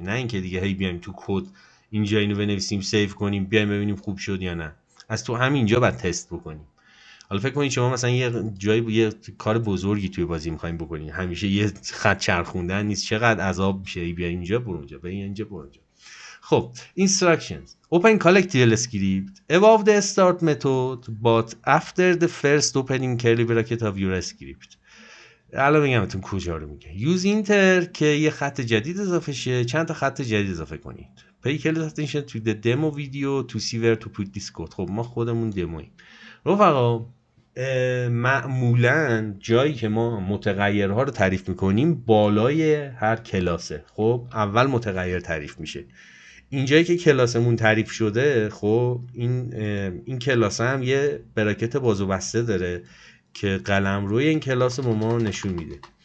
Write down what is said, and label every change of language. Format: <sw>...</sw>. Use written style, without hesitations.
<fa>نه اینکه دیگه هی بیایم تو کد اینجا اینو بنویسیم سیو کنیم بیایم ببینیم خوب شد یا نه، از تو همینجا بعد تست بکنیم. حالا فکر کنید شما مثلا یه جای یه کار بزرگی توی بازی می‌خواید بکنید، همیشه یه خط چرخوندن نیست، چقدر عذاب میشه بیا اینجا برو اونجا بیا اینجا برو اونجا. خب</fa> <en>instructions open collectible script above the start method but after the first opening curly bracket of your script.</en> <fa>الان میگم بهتون کجا رو میگه.</fa> <en>use inter</en> <fa>که یه خط جدید اضافه شه، چند تا خط جدید اضافه کنید.</fa> <en>pay close attention to the demo video to see where to put this code.</en> <fa>خب ما خودمون دمویم رفقا. معمولا جایی که ما متغیرها رو تعریف میکنیم بالای هر کلاسه. خب اول متغیر تعریف میشه. اینجایی که کلاسمون تعریف شده، خب این کلاس هم یه براکت باز و بسته داره که قلمروی این کلاس به ما نشون میده.</fa>